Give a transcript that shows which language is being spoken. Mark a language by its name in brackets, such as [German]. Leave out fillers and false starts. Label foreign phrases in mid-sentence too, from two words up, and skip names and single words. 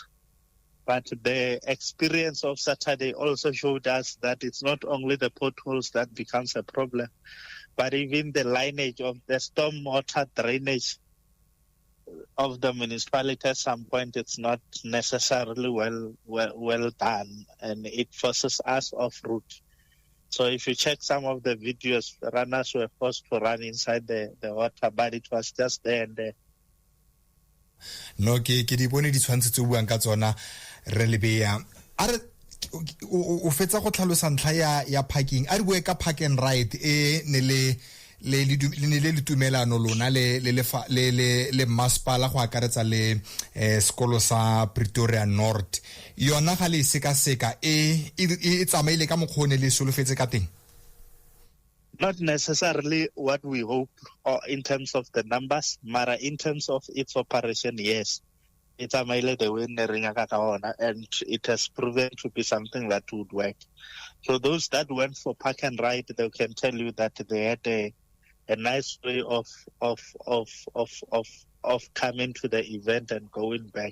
[English] But the experience of Saturday also showed us that it's not only the potholes that becomes a problem, but even the lineage of the stormwater drainage of the municipality at some point, it's not necessarily well done, and it forces us off route. So if you check some of the videos, runners were forced to run inside the water, but it was just there and there. No, [Tswana] ke di bone di tshwantse tse buang ka tsona re Lebea. Are o fetsa go tlhalosa ntlha ya parking. A re bue ka [English] park and ride [Tswana] ne le tumelano lona le masepala go akaretsa le sekolo sa Pretoria North. Yona ga le seka e tsamaile ka mokgone le solofetse ka teng. [English] Not necessarily what we hope or in terms of the numbers, mara in terms of its operation, yes. It's a mile the way and it has proven to be something that would work. So those that went for park and ride, they can tell you that they had a nice way of coming to the event and going back.